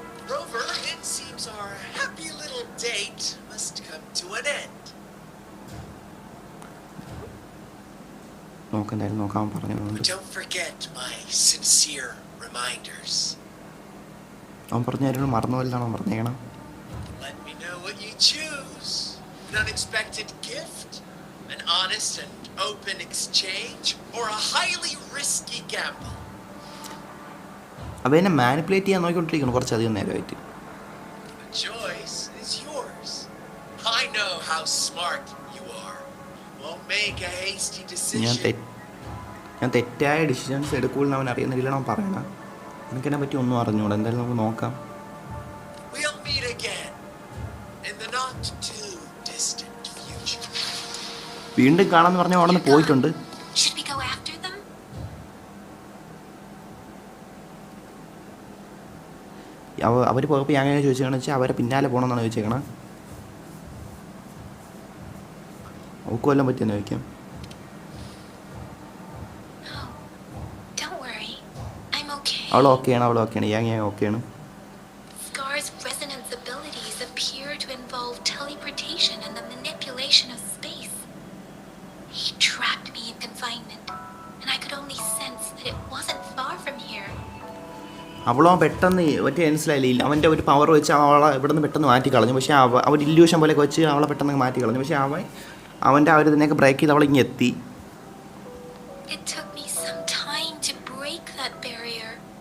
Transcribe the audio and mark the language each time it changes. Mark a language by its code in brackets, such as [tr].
[en] Rover, it seems our happy little date must come to an end. [ml] എന്തായാലും നോക്കാം [en] But [ml] പറഞ്ഞു. [en] don't forget my sincere reminders. [ml] അവൻ പറഞ്ഞാലും മറന്നു പോലെയാണ് അവൻ പറഞ്ഞേക്കണം. [en] Let me know what you choose. An unexpected gift, an honest and open exchange, or a highly risky gamble. [ml] അവൻ എന്നെ മാനിപ്പുലേറ്റ് ചെയ്യാൻ നോക്കിക്കൊണ്ടിരിക്കണം കുറച്ചധികം നേരമായിട്ട്. [en] The choice is yours. I know how smart you are. Won't make a hasty decision. [ml] ഞാൻ തെറ്റായ decisions എടുക്കുമെന്ന് അവൻ അറിയുന്ന രീതിയിലാണ് അവൻ പറയണം. എനിക്കെന്നെ പറ്റി ഒന്നും അറിഞ്ഞൂടാ. എന്തായാലും നമുക്ക് നോക്കാം. [en] We'll meet again in the not too distant future. [ml] വീണ്ടും കാണാമെന്ന് പറഞ്ഞാൽ അവിടെ നിന്ന് പോയിട്ടുണ്ട്. [en] Should we go after them? [ml] അവർ പോയപ്പോൾ ഞാൻ അങ്ങനെ ചോദിച്ചതെന്ന് വെച്ചാൽ അവരെ പിന്നാലെ പോകണമെന്നാണ് ചോദിച്ചേക്കണം. അവൾക്ക് വല്ലതും പറ്റിയെന്ന് ചോദിക്കാം. [en] No. Don't worry. I'm okay. [ml] അവൾ ഓക്കെയാണ്. ഞാൻ ഓക്കെയാണ്. [en] Scar's resonance abilities appear to involve teleportation and the manipulation of space. He trapped me in confinement, and I could only sense that it wasn't far from here. [ml] അവളോ പെട്ടെന്ന് മറ്റേ മനസ്സിലായില്ല. അവൻ്റെ ഒരു power വെച്ച് അവളെ ഇവിടെ നിന്ന് പെട്ടെന്ന് മാറ്റി കളഞ്ഞു. പക്ഷേ അവർ ഇല്യൂഷൻ പോലെയൊക്കെ വെച്ച് അവളെ പെട്ടെന്ന് മാറ്റി കളഞ്ഞു. പക്ഷേ അവൻ്റെ ആ ഒരു ഇതിനെയൊക്കെ ബ്രേക്ക് ചെയ്ത് അവളിങ്ങ് എത്തി. [en] It took me some time to break that barrier.